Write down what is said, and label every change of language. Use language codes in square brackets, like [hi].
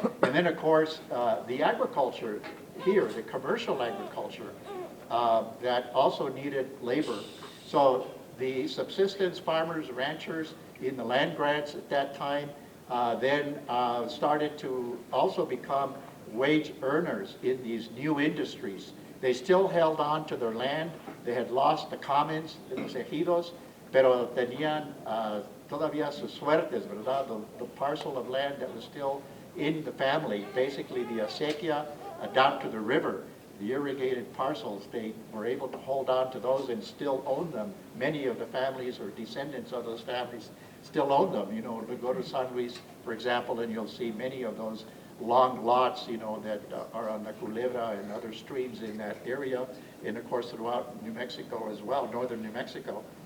[en] And then, of course, the agriculture here, the commercial agriculture, that also needed labor. So the subsistence farmers, ranchers in the land grants at that time then started to also become wage earners in these new industries. They still held on to their land. They had lost the commons, [es] los ejidos, pero tenían todavía sus suertes, ¿verdad? [en] The parcel of land that was still in the family, basically the acequia down to the river, the irrigated parcels, they were able to hold on to those and still own them. Many of the families or descendants of those families still own them. Go to San Luis, for example, and you'll see many of those long lots, that are on the Culebra and other streams in that area, and of course throughout New Mexico as well, northern New Mexico.